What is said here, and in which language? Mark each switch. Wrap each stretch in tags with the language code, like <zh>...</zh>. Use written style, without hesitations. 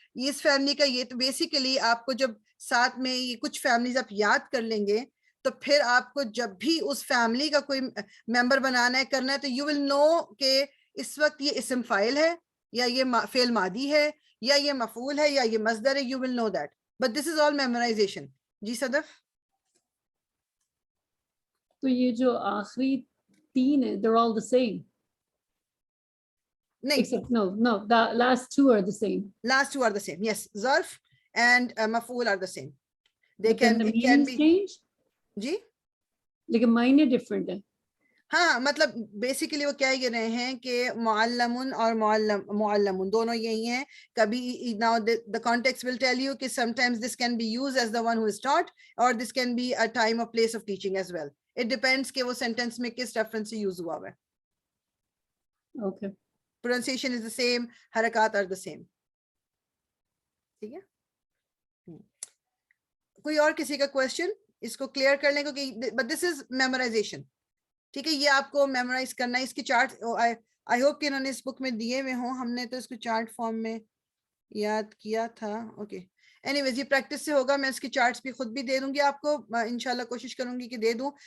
<ur>یہ اس فیملی کا یہ تو بیسیکلی آپ کو جب ساتھ میں یہ کچھ فیملیز آپ یاد کر لیں گے تو پھر آپ کو جب بھی اس فیملی کا کوئی ممبر بنانا ہے کرنا ہے تو</ur> <en>you will know</en> <ur>کہ اس وقت یہ اسم فاعل ہے یا یہ فعل ماضی ہے یا یہ مفعول ہے یا یہ مصدر ہے.</ur> <en>You will know that, but this is all memorization.</en> <ur>جی صدف. تو یہ جو آخری تین ہے</ur> <en>they're all the same.</en> <ur>نہیں,</ur> <en>Except no, the last two are the same. last two are the same. Yes, zarf and maf'ul are the same. They But then can it can meanings be change.</en> <ur>جی لیکن معنی different ہے. ہاں, مطلب basically وہ کیا کہہ رہے ہیں کہ معلمن اور معلمن دونوں یہی ہیں.</ur> <en>کبھی now the context will tell you کہ sometimes this can be used as the one who is taught or this can be a time or place of teaching as well. It depends</en> <ur>کہ وہ sentence میں کس reference سے use ہوا ہے.</ur> <en>Okay. Pronunciation is the same, حرکات are the same.</en> <ur>ٹھیک ہے. کوئی اور کسی کا کوشچن اس کو کلیئر کر لیں کیونکہ</ur> <en>but this is memorization.</en> <ur>ٹھیک ہے, یہ آپ کو میمورائز کرنا ہے. اس کی چارٹ</ur> <en>I hope</en> <ur>کہ انہوں نے اس بک میں دیے ہوئے ہوں. ہم نے تو اس کو چارٹ فارم میں یاد کیا تھا. اوکے, اینی ویز یہ پریکٹس سے ہوگا. میں اس کی چارٹس بھی خود بھی دے دوں گی آپ کو انشاءاللہ, کوشش کروں گی کہ دے دوں.</ur>